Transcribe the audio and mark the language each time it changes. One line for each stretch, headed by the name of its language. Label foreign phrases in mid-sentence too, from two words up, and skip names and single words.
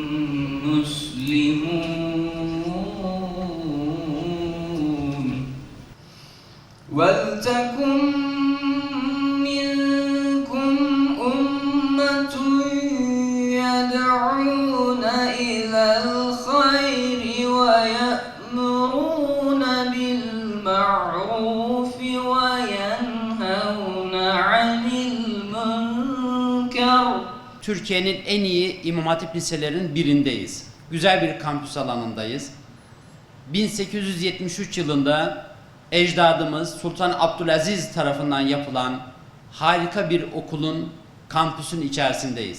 Arabic: مسلمون ولتكن منكم أمة يدعون إلى الخير ويأمرون بالمعروف وينهون عن المنكر.
Turkish: Türkiye'nin en iyi İmam Hatip liselerinin birindeyiz. Güzel bir kampüs alanındayız. 1873 yılında ecdadımız Sultan Abdülaziz tarafından yapılan harika bir okulun kampüsün içerisindeyiz.